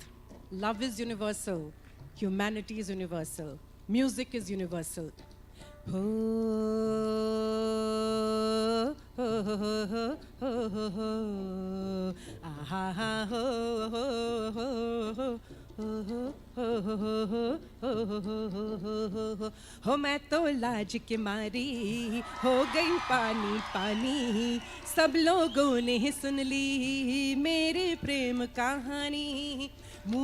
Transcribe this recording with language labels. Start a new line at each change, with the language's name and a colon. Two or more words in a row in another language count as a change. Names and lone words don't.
English: Love is universal, humanity is universal, music is universal. ho ho ho ho ho ho ho aha ha ho ho ho ho हो
Hindi: मैं तो लाज के मारी हो गई पानी पानी सब लोगों ने सुन ली मेरे प्रेम कहानी मुंह